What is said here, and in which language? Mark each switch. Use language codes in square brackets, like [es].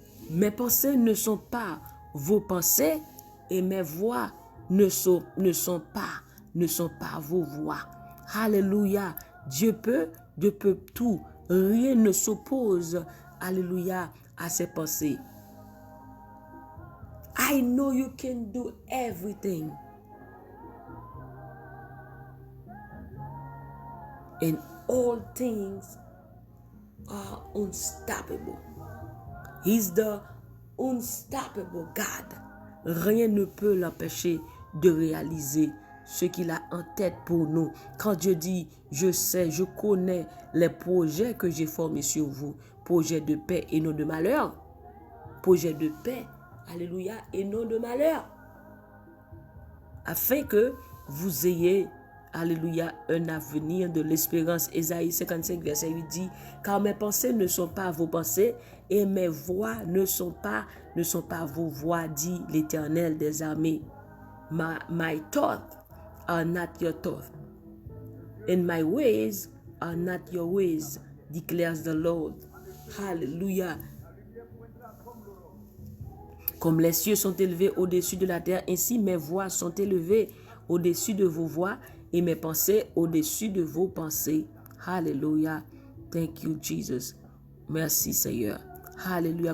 [fr] Mes pensées ne sont pas vos pensées et mes voix ne sont pas vos voix. Alléluia. Dieu peut tout. Rien ne s'oppose, alléluia, à ses pensées. [en] I know you can do everything. And all things are unstoppable. He's the unstoppable God. [fr] Rien ne peut l'empêcher de réaliser ce qu'il a en tête pour nous. Quand Dieu dit, je sais, je connais les projets que j'ai formés sur vous. Projets de paix et non de malheur. Projets de paix, alléluia, et non de malheur. Afin que vous ayez, alléluia, un avenir de l'espérance. Ésaïe 55, verset 8 dit, car mes pensées ne sont pas vos pensées et mes voix ne sont pas vos voix, dit l'Éternel des armées. [en] My thoughts are not your thoughts, and my ways are not your ways, declares the Lord. Hallelujah. [fr] Comme les cieux sont élevés au-dessus de la terre, ainsi mes voix sont élevées au-dessus de vos voix et mes pensées au-dessus de vos pensées. [en] Hallelujah. Thank you, Jesus. [fr] Merci, Seigneur. [en] Hallelujah.